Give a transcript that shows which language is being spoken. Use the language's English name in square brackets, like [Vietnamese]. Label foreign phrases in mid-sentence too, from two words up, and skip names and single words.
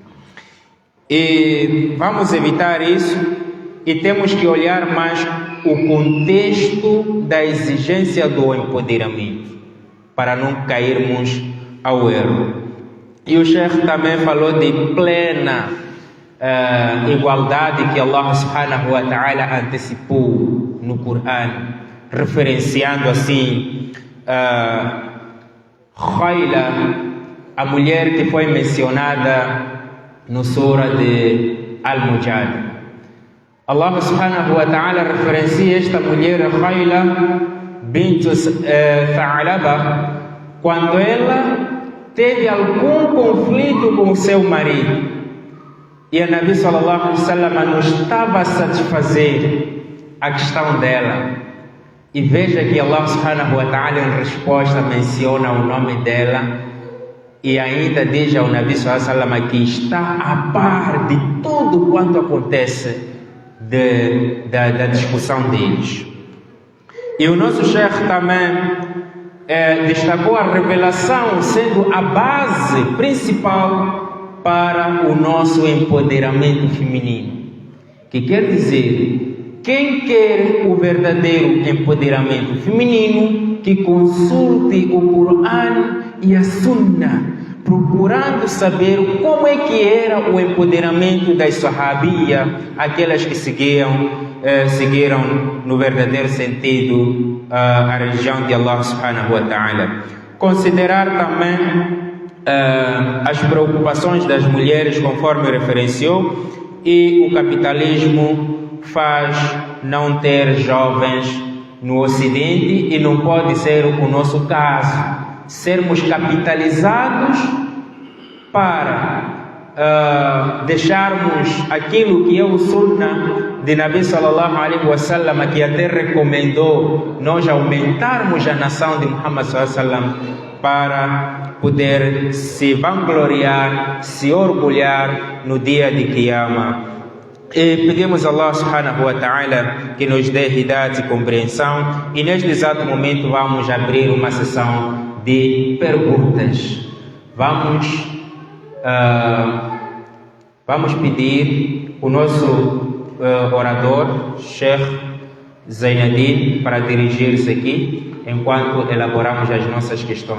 [Portuguese] E vamos evitar isso e temos que olhar mais o contexto da exigência do empoderamento para não cairmos ao erro. E o Sheikh também falou de plena igualdade que Allah [Arabic] سبحانه وتعالى [Portuguese] antecipou no Corão, referenciando assim Khayla, a mulher que foi mencionada no Surah de Al-Mujadila. Allah [Arabic] سبحانه وتعالى [Portuguese] referencia esta mulher, Khayla bint Tha'laba, quando ela teve algum conflito com o seu marido e a [Arabic] نبي صلى الله عليه وسلم [Portuguese] não estava a satisfazer a questão dela. E veja que Allah [Arabic] سبحانه وتعالى [Portuguese] em resposta menciona o nome dela e ainda diz ao [Arabic] نبي صلى الله عليه وسلم [Portuguese] que está a par de tudo quanto acontece da discussão deles. E o nosso Sheikh também destacou a revelação sendo a base principal para o nosso empoderamento feminino. Que quer dizer, quem quer o verdadeiro empoderamento feminino, que consulte o Corão e a Sunna, procurando saber como é que era o empoderamento das Sahabia, aquelas que seguiram no verdadeiro sentido a religião de Allah [Arabic] سبحانه وتعالى. [Portuguese] Considerar também as preocupações das mulheres, conforme referenciou, e o capitalismo faz não ter jovens no Ocidente e não pode ser o nosso caso. Sermos capitalizados para deixarmos aquilo que é o Sunnah de [Arabic] نبي صلى الله عليه وسلم, [Portuguese] que até recomendou nós aumentarmos a nação de Muhammad [Arabic] صلى الله عليه وسلم [Portuguese] para poder se vangloriar, se orgulhar no dia de Qiyamah. E pedimos a Allah [Arabic] سبحانه وتعالى [Portuguese] que nos dê hidayat e compreensão, e neste exato momento vamos abrir uma sessão de perguntas. Vamos pedir o nosso orador, Sheikh Zainadine, para dirigir-se aqui, enquanto elaboramos as nossas questões.